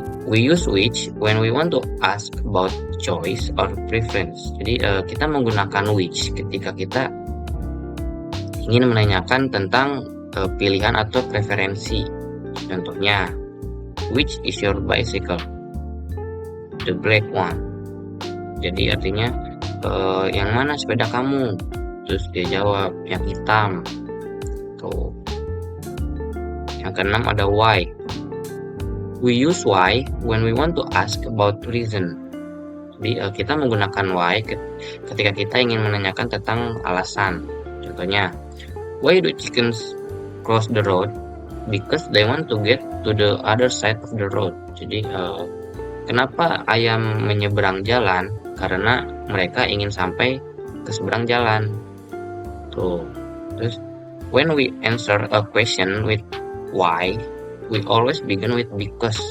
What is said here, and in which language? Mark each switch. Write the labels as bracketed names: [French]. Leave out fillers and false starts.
[English] We use which when we want to ask about choice or preference. [Indonesian] Jadi kita menggunakan which ketika kita ingin menanyakan tentang pilihan atau preferensi. [English] Contohnya, which is your bicycle? The black one. [Indonesian] Jadi artinya yang mana sepeda kamu? Terus dia jawab yang hitam. Tuh. Yang keenam ada why. [English] We use why when we want to ask about reason. [Indonesian] Jadi kita menggunakan why ketika kita ingin menanyakan tentang alasan. [English] Contohnya, why do chickens cross the road? Because they want to get to the other side of the road. [Indonesian] Jadi kenapa ayam menyeberang jalan? Karena mereka ingin sampai ke seberang jalan. Tuh. [English] Terus when we answer a question with why, we always begin with because.